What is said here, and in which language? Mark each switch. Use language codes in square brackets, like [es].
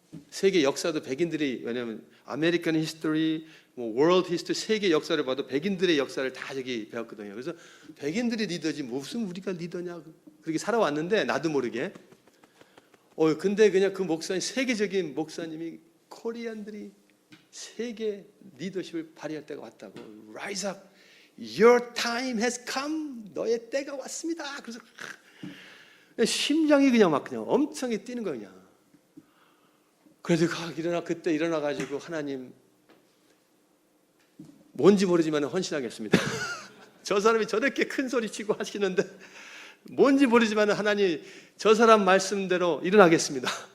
[ko] 세계 역사도 백인들이, 왜냐하면 아메리칸 히스토리, 뭐 월드 히스토리, 세계 역사를 봐도 백인들의 역사를 다 저기 배웠거든요. 그래서 백인들이 리더지 무슨 우리가 리더냐 그렇게 살아왔는데 나도 모르게. 근데 그냥 그 목사님, 세계적인 목사님이 코리안들이 세계 리더십을 발휘할 때가 왔다고. [en] Rise up, your time has come. [ko] 너의 때가 왔습니다. 그래서 심장이 그냥 막 그냥 엄청 뛰는 거야 그냥. 그래서 그때 일어나가지고 하나님 뭔지 모르지만 헌신하겠습니다. 저 사람이 저렇게 큰 소리 치고 하시는데 뭔지 모르지만 하나님 저 사람 말씀대로 일어나겠습니다.